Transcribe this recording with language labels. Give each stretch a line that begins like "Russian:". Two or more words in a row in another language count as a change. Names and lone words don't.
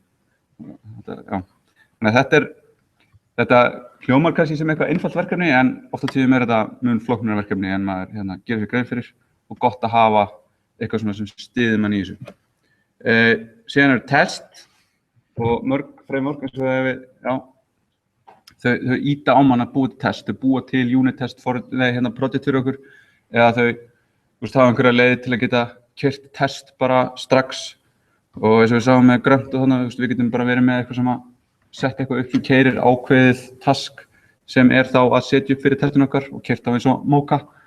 Icelandic: Þannig að þetta hljómar kannski sem eitthvað einfalt verkefni en oft á tíðum er þetta mun flóknara verkefni en maður gerir sér grein fyrir og gott að hafa eitthvað svona sem styður mann í þessu. Síðan test og mörg framework eins og þau íta á mann að búa til test, þau búa til
English: unit test project
Icelandic: fyrir okkur eða þau hafa einhverja leið til að geta keyrt test bara strax og eins og við sáum með grönt og þannig við getum bara verið með eitthvað sem að setja eitthvað upp sem keyrir ákveðið task sem er þá að setja upp fyrir testun okkar og keyrt á eins og Mocha.